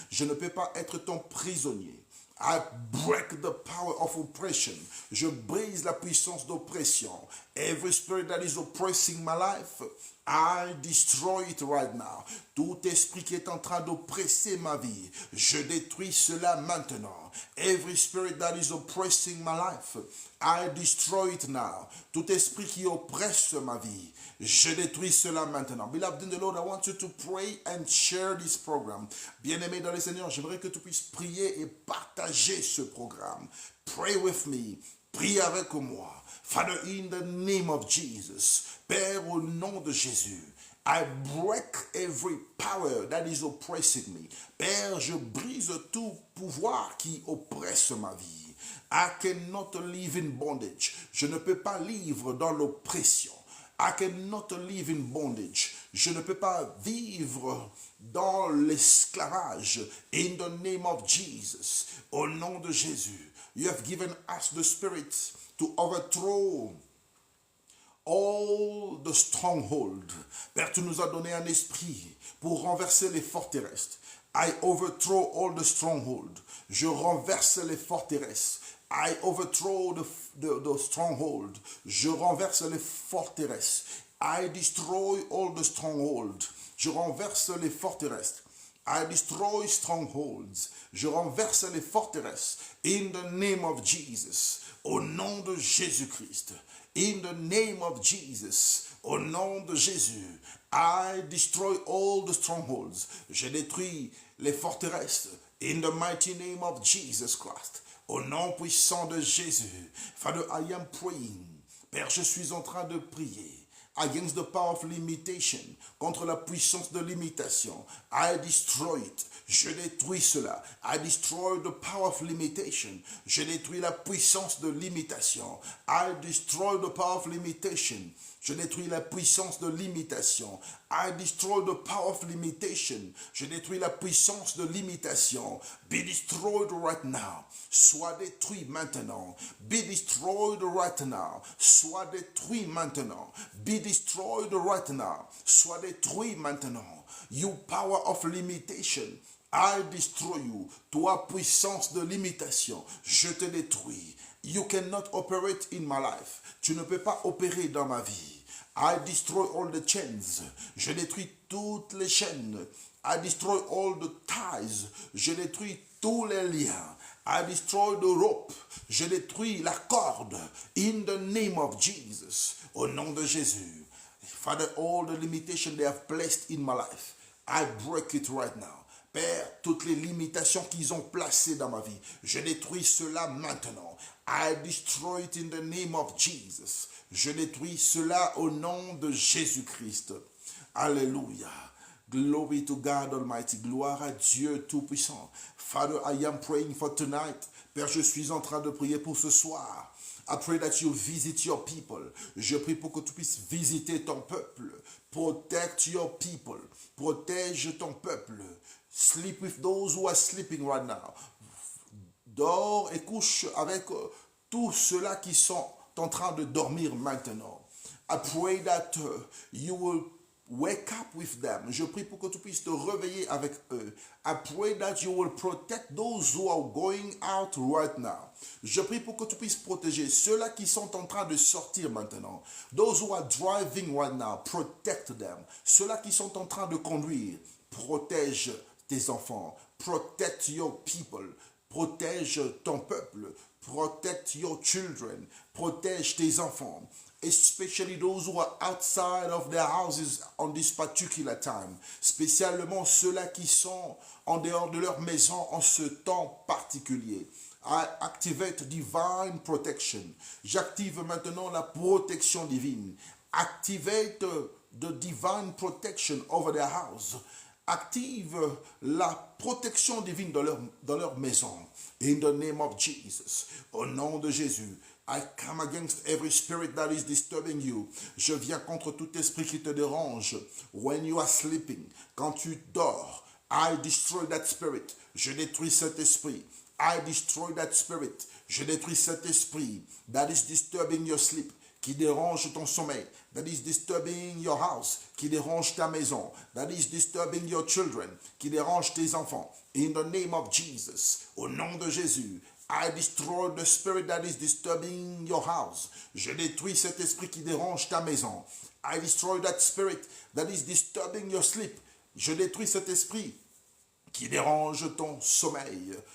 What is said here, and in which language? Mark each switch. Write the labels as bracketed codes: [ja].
[fr] Je ne peux pas être ton prisonnier. [en] I break the power of oppression. [fr] Je brise la puissance d'oppression. [en] Every spirit that is oppressing my life, I destroy it right now. [fr] Tout esprit qui est en train d'oppresser ma vie, je détruis cela maintenant. [en] Every spirit that is oppressing my life, I destroy it now. [fr] Tout esprit qui oppresse ma vie, je détruis cela maintenant. [en] Beloved in the Lord, I want you to pray and share this program. [fr] Bien-aimé dans le Seigneur, j'aimerais que tu puisses prier et partager ce programme. [en] Pray with me. [fr] Prie avec moi. [en] Father, in the name of Jesus, [fr] Père, au nom de Jésus, [en] I break every power that is oppressing me. [fr] Père, je brise tout pouvoir qui oppresse ma vie. [en] I cannot live in bondage. [fr] Je ne peux pas vivre dans l'oppression. [en] I cannot live in bondage. [fr] Je ne peux pas vivre dans l'esclavage. [en] In the name of Jesus, [fr] au nom de Jésus, [en] you have given us the Spirit to overthrow all the stronghold. [fr] Père, tu nous as donné un esprit pour renverser les forteresses. [en] I overthrow all the stronghold. [fr] Je renverse les forteresses. [en] I overthrow the stronghold. [fr] Je renverse les forteresses. [en] I destroy all the stronghold. [fr] Je renverse les forteresses. [en] I destroy strongholds. [fr] Je renverse les forteresses. [en] In the name of Jesus. [fr] Au nom de Jésus-Christ. [en] In the name of Jesus. [fr] Au nom de Jésus. [en] I destroy all the strongholds. [fr] Je détruis les forteresses. [en] In the mighty name of Jesus Christ. [fr] Au nom puissant de Jésus. [en] Father, I am praying. [fr] Père, je suis en train de prier. [en] Against the power of limitation, [fr] contre la puissance de limitation. [en] I destroy it. [fr] Je détruis cela. [en] I destroy the power of limitation. [fr] Je détruis la puissance de limitation. [en] I destroy the power of limitation. [fr] Je détruis la puissance de limitation. [en] I destroy the power of limitation. [fr] Je détruis la puissance de limitation. [en] Be destroyed right now. [fr] Sois détruit maintenant. [en] Be destroyed right now. [fr] Sois détruit maintenant. [en] Be destroyed right now. [fr] Sois détruit maintenant. [en] You power of limitation. I destroy you. [fr] Toi, puissance de limitation, je te détruis. [en] You cannot operate in my life. [fr] Tu ne peux pas opérer dans ma vie. [en] I destroy all the chains. [fr] Je détruis toutes les chaînes. [en] I destroy all the ties. [fr] Je détruis tous les liens. [en] I destroy the rope. [fr] Je détruis la corde. [en] In the name of Jesus. [fr] Au nom de Jésus. [en] Father, all the limitations they have placed in my life, I break it right now. [fr] Père, toutes les limitations qu'ils ont placées dans ma vie, je détruis cela maintenant. [en] I destroy it in the name of Jesus. [fr] Je détruis cela au nom de Jésus-Christ. Alléluia. [en] Glory to God Almighty. [fr] Gloire à Dieu Tout-Puissant. [en] Father, I am praying for tonight. [fr] Père, je suis en train de prier pour ce soir. [en] I pray that you visit your people. [fr] Je prie pour que tu puisses visiter ton peuple. [en] Protect your people. [fr] Protège ton peuple. [en] Sleep with those who are sleeping right now. [fr] Dors et couche avec tous ceux-là qui sont en train de dormir maintenant. [en] I pray that you will wake up with them. [fr] Je prie pour que tu puisses te réveiller avec eux. [en] I pray that you will protect those who are going out right now. [fr] Je prie pour que tu puisses protéger ceux-là qui sont en train de sortir maintenant. [en] Those who are driving right now, protect them. [fr] Ceux-là qui sont en train de conduire, protège tes enfants. [en] Protect your people. [fr] Protège ton peuple. [en] Protect your children. [fr] Protège tes enfants. [en] Especially those who are outside of their houses on this particular time. [fr] Spécialement ceux-là qui sont en dehors de leur maison en ce temps particulier. [en] I activate divine protection. [fr] J'active maintenant la protection divine. [en] Activate the divine protection over their house. [fr] active la protection divine dans leur maison. [en] In the name of Jesus, [fr] au nom de Jésus, [en] I come against every spirit that is disturbing you. [fr] Je viens contre tout esprit qui te dérange. [en] When you are sleeping, [fr] quand tu dors, [en] I destroy that spirit. [fr] Je détruis cet esprit. [en] I destroy that spirit. [fr] Je détruis cet esprit [en] that is disturbing your sleep, [fr] qui dérange ton sommeil, [en] that is disturbing your house, [fr] qui dérange ta maison, [en] that is disturbing your children, [fr] qui dérange tes enfants. [en] In the name of Jesus, [fr] au nom de Jésus, [en] I destroy the spirit that is disturbing your house. [fr] Je détruis cet esprit qui dérange ta maison. [en] I destroy that spirit that is disturbing your sleep. [fr] Je détruis cet esprit qui dérange ton sommeil.